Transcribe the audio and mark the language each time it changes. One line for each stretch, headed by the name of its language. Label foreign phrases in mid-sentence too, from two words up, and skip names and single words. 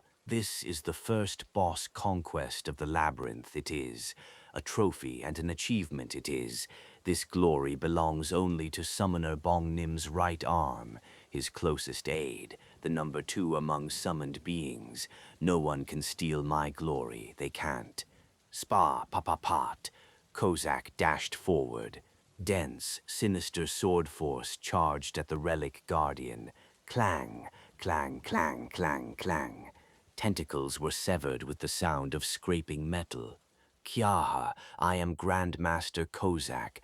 English: This is the first boss conquest of the labyrinth, it is. A trophy and an achievement, it is. This glory belongs only to Summoner Bongnim's right arm, his closest aide, the number 2 among summoned beings. No one can steal my glory, they can't. Spa-pa-pa-pot. Kozak dashed forward. Dense, sinister sword force charged at the relic guardian. Clang, clang, clang, clang, clang. Tentacles were severed with the sound of scraping metal. Kyaha, I am Grandmaster Kozak.